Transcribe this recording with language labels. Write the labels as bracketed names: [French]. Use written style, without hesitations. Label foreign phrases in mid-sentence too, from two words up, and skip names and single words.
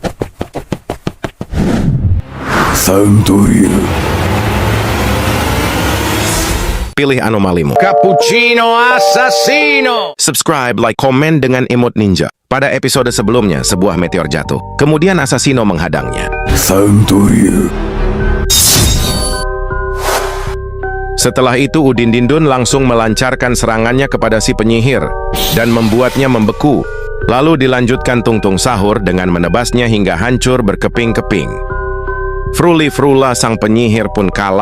[Indonesian] サウンドリュー。 Pilih anomalimu. Cappuccino Assassino. [English] Subscribe, like, [Indonesian] komen dengan emot ninja. Pada episode sebelumnya, sebuah meteor jatuh. Kemudian Assassino menghadangnya. サウンドリュー。 Setelah itu, Udin Dindun langsung melancarkan serangannya kepada si penyihir dan membuatnya membeku. Lalu dilanjutkan Tungtung Sahur dengan menebasnya hingga hancur berkeping-keping. Fruli-Frula sang penyihir pun kalah.